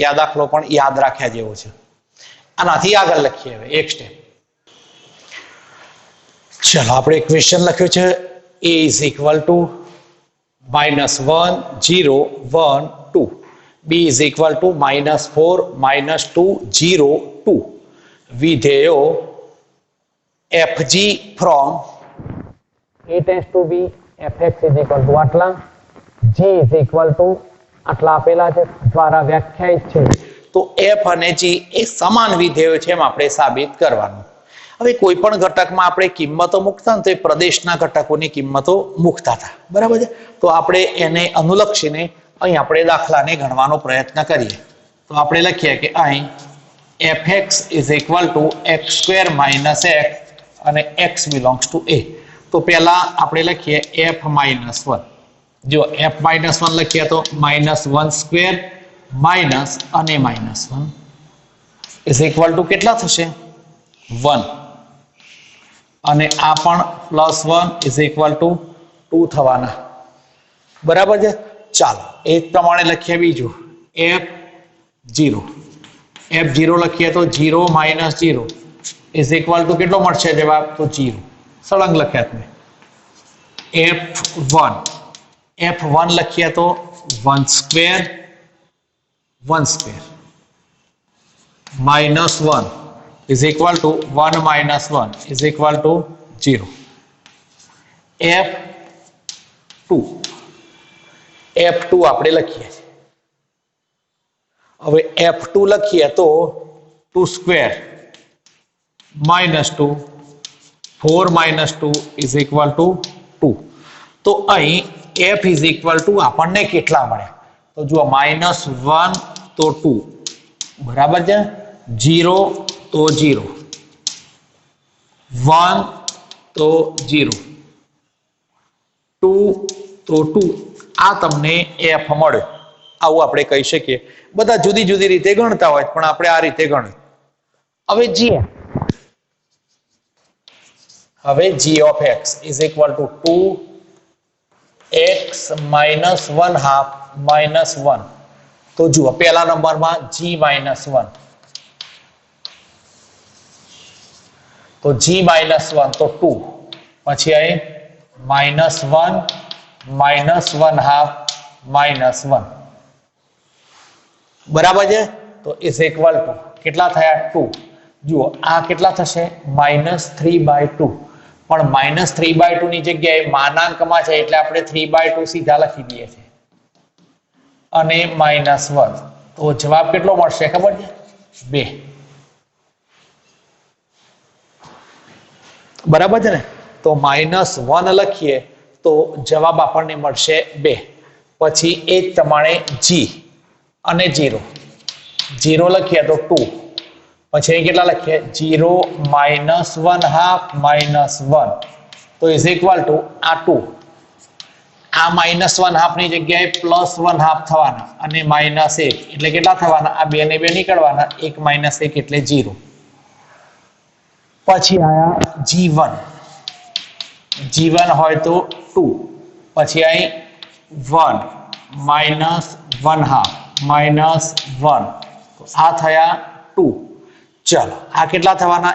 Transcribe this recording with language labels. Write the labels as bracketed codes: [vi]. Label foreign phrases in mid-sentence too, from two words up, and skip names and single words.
[gu] આ દાખલો પણ યાદ રાખ્યા જેવો છે. આનાથી આગળ લખીએ હવે એક સ્ટેપ. ચલો આપણે ક્વેશ્ચન લખ્યું છે a [en] is equal to [gu] -1 0 1 2, b [en] is equal to [gu] -4 -2 0 2. [en] વિધેયો fg from a tends to b fx is equal to આટલા, g is equal to [gu] આટલા આપેલા છે દ્વારા વ્યાખ્યાયિત છે. તો f અને g એ સમાન વિધેયો છે એમ આપણે સાબિત કરવાનું. હવે કોઈ પણ ઘટકમાં આપણે કિંમતો મૂકતા ને તો એ પ્રદેશના ઘટકોની કિંમતો મૂકતા હતા. બરાબર છે. તો આપણે એને અનુલક્ષીને અહીં આપણે દાખલાને ગણવાનો પ્રયત્ન કરીએ. તો આપણે લખીએ કે અહીં [en] fx is equal to x square minus x [gu] અને [en] x belongs to a. [gu] તો પહેલા આપણે લખીએ [en] f minus 1. [gu] જો [en] f minus 1 [gu] લખીએ તો -1 [en] square minus [gu] અને -1 [en] is equal to [gu] કેટલા થશે 1 અને આ પણ +1 [en] is equal to [gu] 2 થવાના. બરાબર છે. ચાલો એ પ્રમાણે લખીએ બીજું f0 લખીએ તો 0 - 0 [en] is equal to [gu] કેટલો મળશે જવાબ તો 0. સળંગ લખ્યા તમે. f1 લખીએ તો 1 સ્ક્વેર -1 [en] is equal to [gu] 1 - 1 [en] is equal to [gu] 0. f2 આપણે લખીએ. હવે f2 લખીએ તો 2 સ્ક્વેર -2 4 - 2 [en] is equal to [gu] 2. તો અહીં [en] f is equal to [gu] આપણને કેટલા મળે તો જુઓ -1 તો 2 બરાબર છે, 0 તો 0, 1 તો 0, 2 તો 2. આ તમને f મળે. આવું આપણે કહી શકીએ. બધા જુદી જુદી રીતે ગણતા હોય પણ આપણે આ રીતે ગણીએ. [en] હવે g of x is equal to 2x - 1/2 -1. [gu] તો જુઓ પહેલા નંબરમાં g - 1 તો g - 1 તો 2 પછી અહીં -1 -1/2 -1 બરાબર છે. તો [en] is equal to [gu] કેટલા થયા 2. જુઓ આ કેટલા થશે -3/2 પણ -3/2 ની જગ્યાએ માનાંકમાં છે એટલે આપણે 3/2 સીધા લખી દઈએ છીએ અને -1 તો જવાબ કેટલો મળશે ખબર છે 2. બરાબર છે ને. તો -1 લખીએ તો જવાબ આપણને મળશે 2. પછી એ જ પ્રમાણે g અને 0 લખીએ તો 2 પછી અહીં કેટલા લખીએ 0 - 1/2 -1 તો [en] is equal to [gu] આ 2 આ -1/2 ની જગ્યાએ +1/2 થવાના અને -1 એટલે કેટલા થવાના આ 2 ને 2 નીકળવાના 1 - 1 એટલે 0. પછી આયા g1 g1 હોય તો 2 પછી અહીં [en] 1 minus 1/2 minus 1 [gu] તો આ થયા 2 ચલો આ કેટલા થવાના